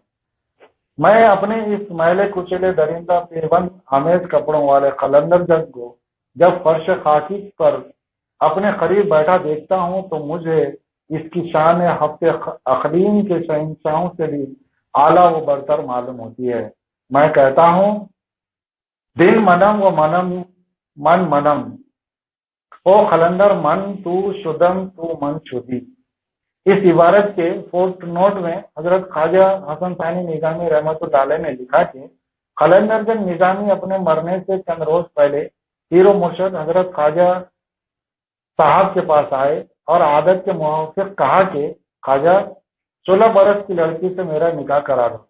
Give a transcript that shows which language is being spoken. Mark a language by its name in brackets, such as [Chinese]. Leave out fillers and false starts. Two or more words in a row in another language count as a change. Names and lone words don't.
[Urdu] میں اپنے اس میلے کچلے درندہ پیربند آمیز کپڑوں والے قلندر جنگ کو جب فرش خاکی پر اپنے قریب بیٹھا دیکھتا ہوں تو مجھے اس کی شان ہفتے اقلیم کے شہنشاہوں سے بھی اعلیٰ و برتر معلوم ہوتی ہے۔ میں کہتا ہوں [Persian] دل منم و من منم، او قلندر من تو شدم تو من شدی۔ [Urdu] اس عبارت کے فوٹ نوٹ میں حضرت خواجہ حسن ثانی نظامی رحمۃ اللہ علیہ نے لکھا کہ قلندر جنگ نظامی اپنے مرنے سے چند روز پہلے پیر و مرشد حضرت خواجہ صاحب کے پاس آئے اور عادت کے موافق کہا کہ خواجہ 16 برس کی لڑکی سے میرا نکاح کرا دو۔